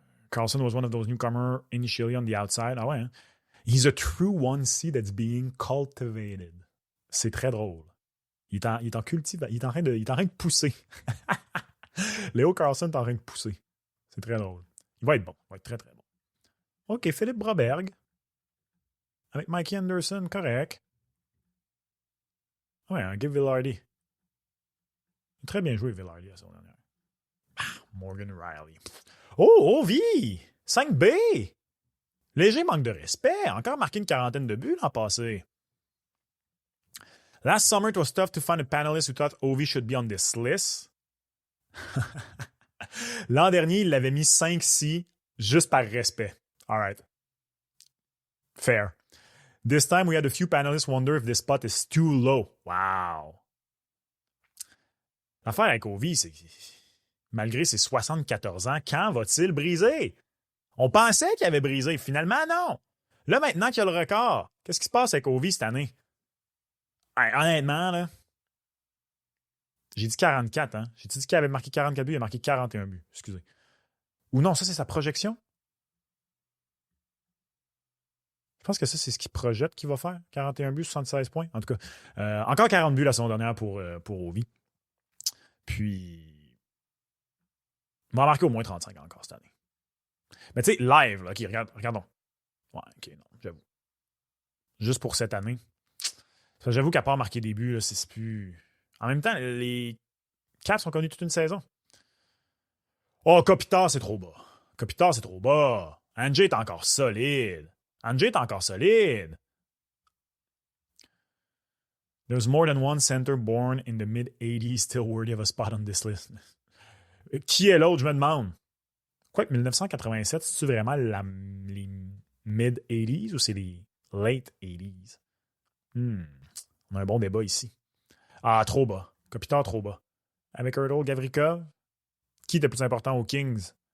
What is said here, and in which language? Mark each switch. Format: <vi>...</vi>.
<en>Carlson was one of those newcomers initially on the outside.</en> <fr>Ah ouais, hein?</fr> <en>He's a true 1C that's being cultivated.</en> <fr>C'est très drôle. Il est en cultive. Il est en train de pousser. Léo Carlson est en train de pousser. C'est très drôle. Il va être bon. Il va être très, très bon. OK, Philippe Broberg. Avec Mikey Anderson, correct. Ouais, un Gabe Vilardi. Il a très bien joué, Vilardi, la saison dernière. Morgan Riley. Oh, Ovi! 5B! Léger manque de respect. Encore marqué une quarantaine de buts l'an passé.</fr> <en>Last summer, it was tough to find a panelist who thought Ovi should be on this list.</en> <fr>L'an dernier, il l'avait mis 5C juste par respect.</fr> <en>All right. Fair. This time, we had a few panelists wonder if this spot is too low. Wow.</en> <fr>L'affaire avec Ovi, c'est que malgré ses 74 ans, quand va-t-il briser? On pensait qu'il avait brisé. Finalement, non. Là, maintenant qu'il a le record, qu'est-ce qui se passe avec Ovi cette année? Hey, honnêtement, là, j'ai dit 44, hein? J'ai dit qu'il avait marqué 44 buts, il a marqué 41 buts. Excusez. Ou non, ça, c'est sa projection? Je pense que ça, c'est ce qu'il projette qu'il va faire. 41 buts, 76 points. En tout cas, encore 40 buts la saison dernière pour Ovi. Puis, il va en marquer au moins 35 encore cette année. Mais tu sais, live, là, OK, regardons. Ouais, OK, non, j'avoue. Juste pour cette année. J'avoue qu'à part marquer des buts, là, c'est plus... En même temps, les Caps ont connu toute une saison. Oh, Kopitar, c'est trop bas. Kopitar, c'est trop bas. Angie est encore solide. Angie est encore solide.</fr> <en>There's more than one center born in the mid-80s still worthy of a spot on this list.</en> <fr>Qui est l'autre, je me demande? Quoi que 1987, c'est-tu vraiment les mid-80s ou c'est les late 80s? On a un bon débat ici. Ah, trop bas. Kopitar, trop bas. Avec Hurdle, Gavrikov, qui était plus important aux Kings?</fr>